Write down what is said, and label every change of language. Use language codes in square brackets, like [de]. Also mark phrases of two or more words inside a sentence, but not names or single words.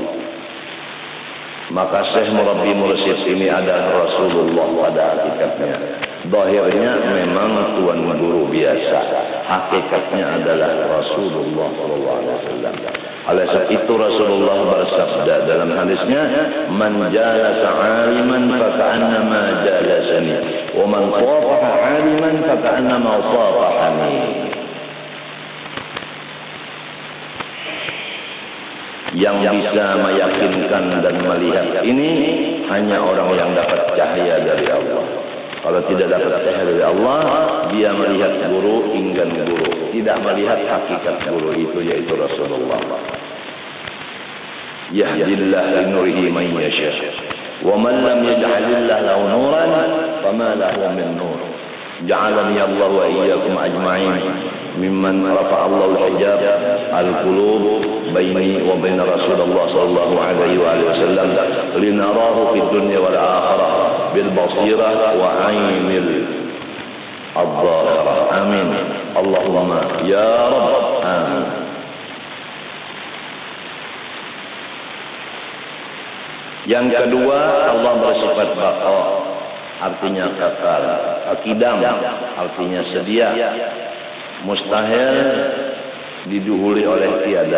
[ms] Maka Syekh Murabbi Mursyid ini adalah Rasulullah pada hakikatnya. Zahirnya memang tuan guru biasa, hakikatnya adalah Rasulullah SAW. Oleh sebab itu Rasulullah bersabda dalam hadisnya, [ar] "من جلس عالما فكأنما جالسني، ومن صافح عالما فكأنما صافحني." [ms] Yang bisa meyakinkan dan melihat ini hanya orang yang dapat cahaya dari Allah. Kalau tidak dapat cahaya dari Allah, dia melihat guru, enggan guru, tidak melihat hakikat guru itu yaitu Rasulullah. [ar] يهدي الله لنوره من يشاء، ومن لم يجعل الله له نورا فما له من نور. جعلني الله وإياكم أجمعين ممن رفع الله الحجاب القلوب بيني وبين رسول الله صلى الله عليه وسلم لنراه في الدنيا والآخرة بالبصيرة وعين الظاهرة. آمين. اللهم يا رب. آمين. [ms] Yang kedua, Allah bersifat baqa, artinya kekal, qidam artinya sedia, mustahil diduhuli oleh tiada.